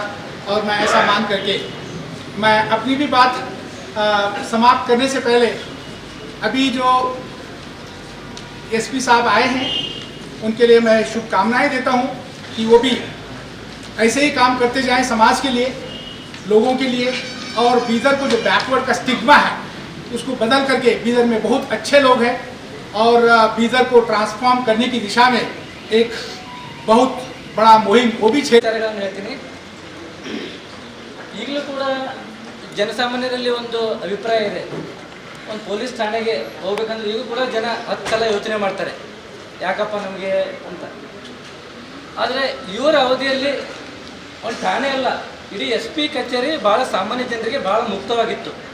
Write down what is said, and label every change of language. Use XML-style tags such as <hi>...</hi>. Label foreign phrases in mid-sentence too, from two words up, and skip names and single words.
<hi>और मैं ऐसा मान करके मैं अपनी भी बात समाप्त करने से पहले अभी जो SP साहब आए हैं उनके लिए मैं शुभकामनाएं देता हूं कि वो भी ऐसे ही काम करते जाएं समाज के लिए, लोगों के लिए, और बीदर को जो बैकवर्ड का स्टिग्मा है उसको बदल करके बीदर में बहुत अच्छे लोग हैं और बीदर को ट्रांसफॉर्म करने की दिशा में एक बहुत बड़ा मुहिम वो भी</hi> <kn>ವಿಚಾರಗಳನ್ನು ಹೇಳ್ತೀನಿ. ಈಗಲೂ ಕೂಡ ಜನಸಾಮಾನ್ಯರಲ್ಲಿ ಒಂದು ಅಭಿಪ್ರಾಯ ಇದೆ, ಒಂದು ಪೊಲೀಸ್ ಠಾಣೆಗೆ ಹೋಗ್ಬೇಕಂದ್ರೆ ಈಗೂ ಕೂಡ ಜನ 10 ಸಲ ಯೋಚನೆ ಮಾಡ್ತಾರೆ, ಯಾಕಪ್ಪ ನಮಗೆ ಅಂತ. ಆದರೆ ಇವರ ಅವಧಿಯಲ್ಲಿ ಒಂದು ಠಾಣೆ ಅಲ್ಲ, ಇಡೀ SP ಕಚೇರಿ ಭಾಳ ಸಾಮಾನ್ಯ ಜನರಿಗೆ ಭಾಳ ಮುಕ್ತವಾಗಿತ್ತು.</kn>